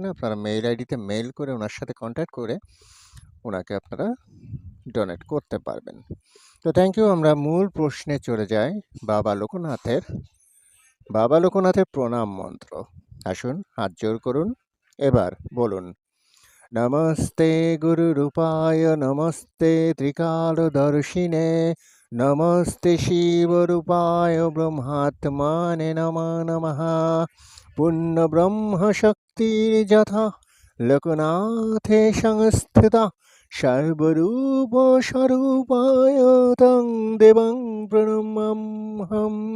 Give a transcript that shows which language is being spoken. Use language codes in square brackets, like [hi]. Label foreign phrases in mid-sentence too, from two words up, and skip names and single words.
[bn] আপনারা মেইল আইডিতে মেইল করে ওনার সাথে কন্ট্যাক্ট করে ওনাকে আপনারা ডোনেট করতে পারবেন। তো [en] thank you. [bn] আমরা মূল প্রশ্নে চলে যাই। বাবা লোকনাথের প্রণাম মন্ত্র। আসুন, হাত জোর করুন, এবার বলুন: [sa] नमस्ते गुरुरूपाय नमस्ते त्रिकालदर्शिने नमस्ते शिवरूपाय ब्रह्मात्मने नमो नमः। पूर्णब्रह्मशक्तिर्यथा लोकनाथे संस्थिता सर्वरूपस्वरूपाय तं देवं प्रणमाम्यहम्।